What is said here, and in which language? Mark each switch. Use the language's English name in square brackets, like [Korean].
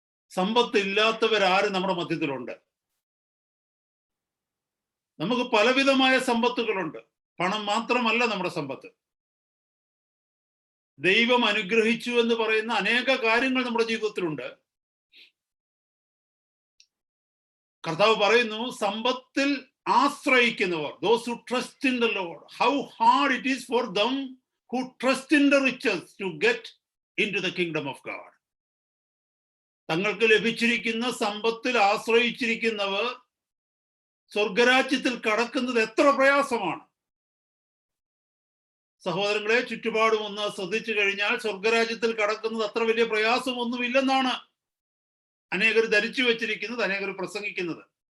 [Malayalam] സമ്പത്തില്ലാത്തവരാരും നമ്മുടെ മധ്യത്തിലുണ്ട്. നമുക്ക് പലവിധമായ സമ്പത്തുകളുണ്ട്. പണം മാത്രമല്ല നമ്മുടെ സമ്പത്ത്. ദൈവം അനുഗ്രഹിച്ചു എന്ന് പറയുന്ന അനേക കാര്യങ്ങൾ നമ്മുടെ ജീവിതത്തിലുണ്ട്. കർത്താവ് പറയുന്നു, സമ്പത്തിൽ ആശ്രയിക്കുന്നവർ, [English] those who trust in the Lord, how hard it is for them who trust in the riches to get into the kingdom of God. [Malayalam] തങ്ങൾക്ക് ലഭിച്ചിരിക്കുന്ന സമ്പത്തിൽ ആശ്രയിച്ചിരിക്കുന്നവർ സ്വർഗരാജ്യത്തിൽ കടക്കുന്നത് എത്ര പ്രയാസമാണ്. സഹോദരങ്ങളെ, ചുറ്റുപാടും ഒന്ന് ശ്രദ്ധിച്ചു കഴിഞ്ഞാൽ സ്വർഗരാജ്യത്തിൽ കടക്കുന്നത് അത്ര വലിയ പ്രയാസമൊന്നുമില്ലെന്നാണ് അനേകർ ധരിച്ചു വെച്ചിരിക്കുന്നത്, അനേകർ പ്രസംഗിക്കുന്നത്.